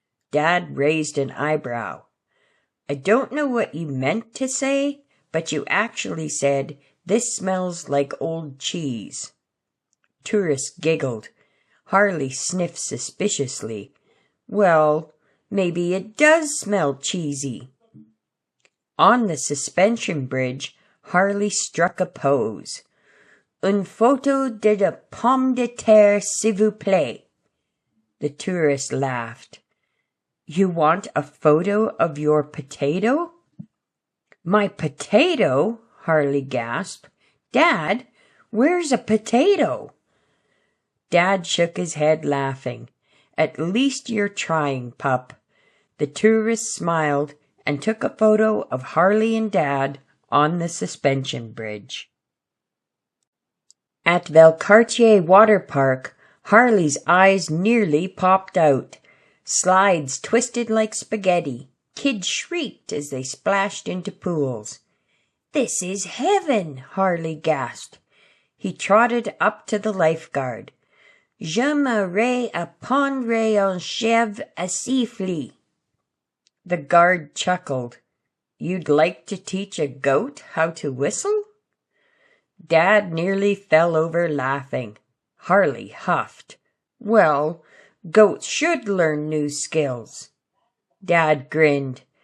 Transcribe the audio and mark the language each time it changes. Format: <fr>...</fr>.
<en>Dad raised an eyebrow. I don't know what you meant to say, but you actually said, this smells like old cheese. Tourists giggled. Harley sniffed suspiciously. Well, maybe it does smell cheesy. On the suspension bridge, Harley struck a pose.</en> <fr>Une photo de la pomme de terre, s'il vous plaît.</fr> <en>The tourist laughed. You want a photo of your potato? My potato? Harley gasped. Dad, where's a potato? Dad shook his head, laughing. At least you're trying, pup. The tourist smiled and took a photo of Harley and Dad on the suspension bridge. At Valcartier Waterpark, Harley's eyes nearly popped out. Slides twisted like spaghetti. Kids shrieked as they splashed into pools. This is heaven, Harley gasped. he trotted up to the lifeguard.</en> <fr>J'aimerais apprendre un chèvre à siffler.</fr> <en>The guard chuckled. You'd like to teach a goat how to whistle? Dad nearly fell over laughing. Harley huffed. Well, goats should learn new skills. Dad grinned.</en>